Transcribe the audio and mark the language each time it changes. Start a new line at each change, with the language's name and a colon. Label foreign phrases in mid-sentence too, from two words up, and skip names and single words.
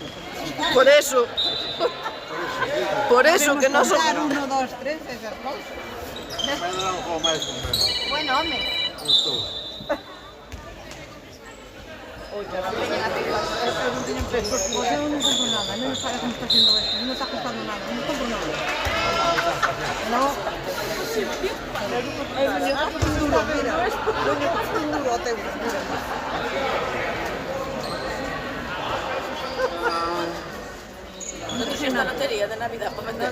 Galician: Por eso. Por eso que non son... Contar 1, 2, 3, esas cousas. Mas non era o gol máis bonito. Bueno, home. Gustou. Pues eu non compro nada, non me paga como
Spanish: está haciendo esto,
Galician: non me está costando nada, non compro nada.
Spanish: No. No tienes una lotería de Navidad para vender.